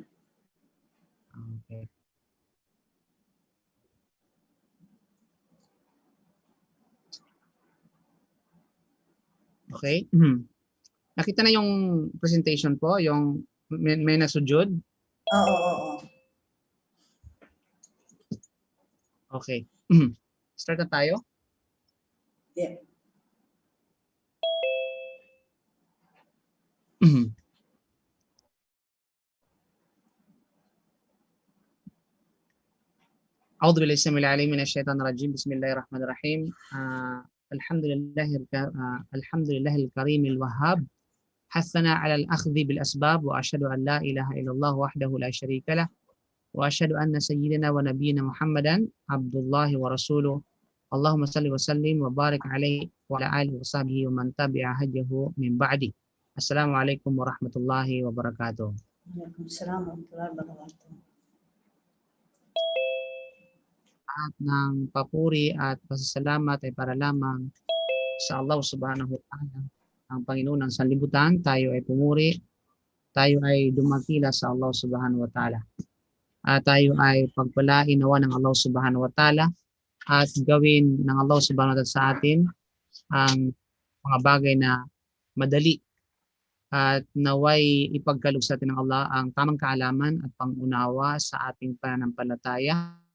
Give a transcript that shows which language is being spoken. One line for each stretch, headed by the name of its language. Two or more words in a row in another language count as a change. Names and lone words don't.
Filipino: Okay. Okay. Nakita na yung presentation po, yung may nasujud. Oo. Okay. Start na tayo. Yeah.
Arabic: أعوذ بالله السميع العليم من الشيطان الرجيم. بسم الله الرحمن الرحيم. الحمد لله الكريم الوهاب حثنا على الأخذ بالأسباب وأشهد أن لا إله إلا الله وحده لا شريك له وأشهد أن سيدنا ونبينا محمدا عبد الله ورسوله اللهم صل وسلم وبارك عليه وعلى آله وصحبه ومن تبع هديه من بعده. السلام عليكم ورحمة الله وبركاته. وعليكم السلام ورحمة الله وبركاته.
Filipino: At ng papuri at pasasalamat ay para lamang sa Allah
Arabic: سبحانه وتعالى,
Filipino: ang Panginoon ng sanlibutan. Tayo ay pumuri tayo ay dumakila sa Allah
Arabic: سبحانه وتعالى.
Filipino: At tayo ay pagpalain nawa ng Allah
Arabic: سبحانه وتعالى
Filipino: at gawin ng Allah
Arabic: سبحانه وتعالى
Filipino: sa atin ang mga bagay na madali at naway ipagkaloob sa atin ng Allah ang tamang kaalaman at pangunawa sa ating pananampalataya